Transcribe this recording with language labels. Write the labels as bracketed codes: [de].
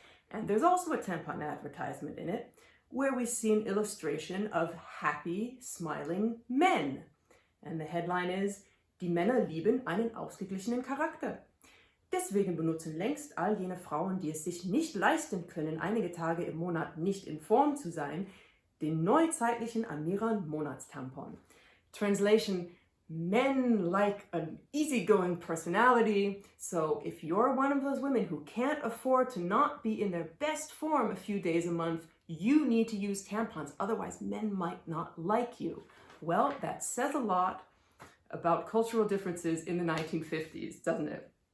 [en] And there's also a tampon advertisement in it, where we see an illustration of happy, smiling men. And the headline is, [de] "Die Männer lieben einen ausgeglichenen Charakter. Deswegen benutzen längst all jene Frauen, die es sich nicht leisten können, einige Tage im Monat nicht in Form zu sein, den neuzeitlichen Amiran Monatstampon." [en] Translation: men like an easygoing personality, so if you're one of those women who can't afford to not be in their best form a few days a month, you need to use tampons, otherwise men might not like you. Well, that says a lot about cultural differences in the 1950s, doesn't it?